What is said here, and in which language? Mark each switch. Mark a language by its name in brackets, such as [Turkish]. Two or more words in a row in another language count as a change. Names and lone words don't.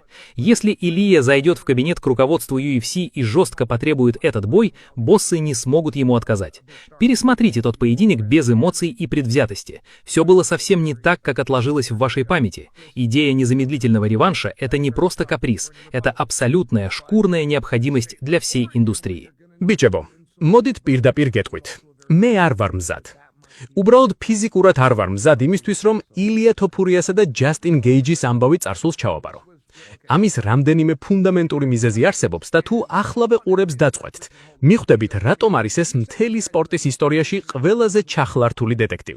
[Russian] Если Илия зайдет в кабинет к руководству UFC и жестко потребует этот бой, боссы не смогут ему отказать. Пересмотрите тот поединок без эмоций и предвзятости. Все было совсем не так, как отложилось в вашей памяти. Идея незамедлительного реванша – это не просто каприз, это абсолютная шкурная необходимость для всей индустрии. [Georgian] ბიჭებო, მოდით პირდაპირ გეტყვით. მე არ ვარ მზად. უბრალოდ ფიზიკურად არ ვარ მზად იმისთვის, რომ ილია თოფურიასა და ჯასტინ გეიჯის ამბავი წარსულს ჩავაბარო. ამის რამდენიმე ფუნდამენტური მიზეზი არსებობს და თუ ახლავე ყურებს დაწყვეტთ, მიხვდებით, რატომ არის ეს მთელი სპორტის ისტორიაში ყველაზე ჩახლართული დეტექტივი.